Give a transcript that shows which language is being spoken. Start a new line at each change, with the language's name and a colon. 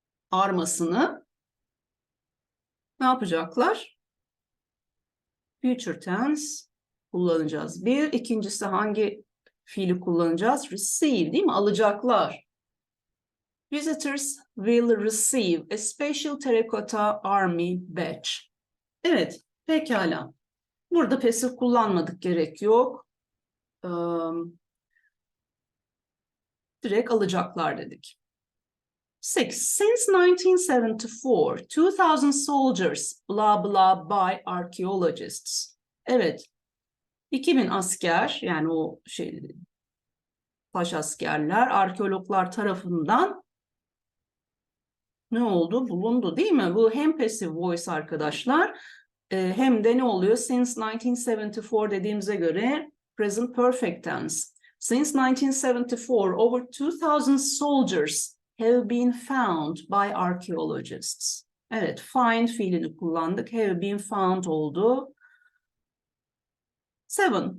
Turkish: Armasını ne yapacaklar? Future tense kullanacağız. Bir, ikincisi hangi fiili kullanacağız? Receive, değil mi? Alacaklar.
English: Visitors will receive a special terracotta army badge.
Turkish: Evet, pekala. Burada pasif kullanmadık, gerek yok. Direkt alacaklar dedik.
English: 6. Since 1974, 2000 soldiers blah blah by archaeologists.
Turkish: Evet, 2000 asker, yani o taş askerler arkeologlar tarafından ne oldu? Bulundu, değil mi? Bu hem passive voice arkadaşlar, hem de ne oluyor? Since 1974 dediğimize göre present perfect tense.
English: Since 1974, over 2000 soldiers have been found by archaeologists.
Turkish: Evet, find fiilini kullandık.
English: Have been found
Turkish: oldu. 7.